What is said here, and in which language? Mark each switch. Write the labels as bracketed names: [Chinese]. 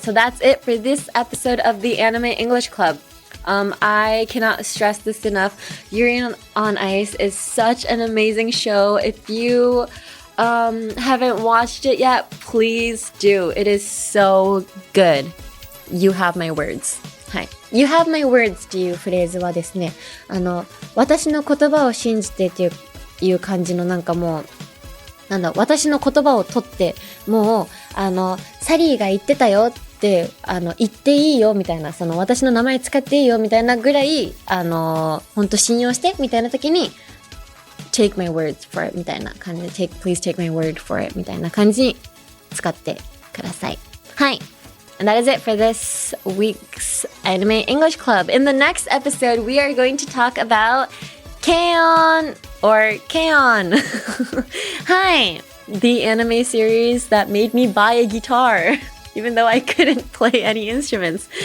[English] So that's it for this episode of the Anime English Club. I cannot stress this enough. Yuri on Ice is such an amazing show. If you haven't watched it yet, please do. It is so good. You have my words. はい。 [Japanese] You have my words っていうフレーズはですね、私の言葉を信じてっていう感じのもう、私の言葉を取って、もう、サリーが言ってたよって言っていいよみたいな、私の名前使っていいよみたいなぐらい、ほんと信用してみたいな時に、 [English] take my words for it [Japanese] みたいな感じで、 [English] please take my word for it [Japanese] みたいな感じに使ってください。はい。 [English] And that is it for this week's Anime English Club. In the next episode, we are going to talk about K-On! Or K-On! Hi! The anime series that made me buy a guitar, even though I couldn't play any instruments.